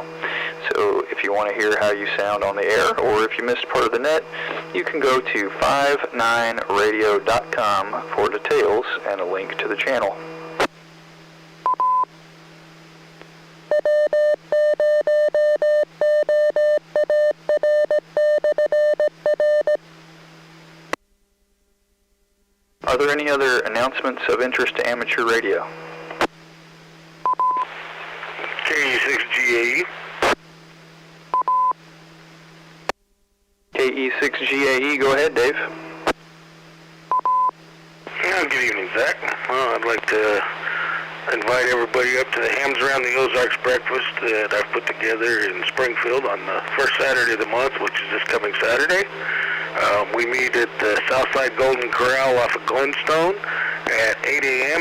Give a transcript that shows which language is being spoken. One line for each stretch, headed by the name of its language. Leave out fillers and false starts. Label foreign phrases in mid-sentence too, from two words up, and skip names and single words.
English: So if you want to hear how you sound on the air, or if you missed part of the net, you can go to 59radio.com for details and a link to the channel. Are there any other announcements of interest to amateur radio? KE6GAE. KE6GAE, go ahead, Dave. Good evening, Zach. Well, I'd like to invite everybody up to the Hams Around the Ozarks breakfast that I've put together in Springfield on the first Saturday of the month, which is this coming Saturday. We meet at the Southside Golden Corral off of Glenstone at 8 a.m.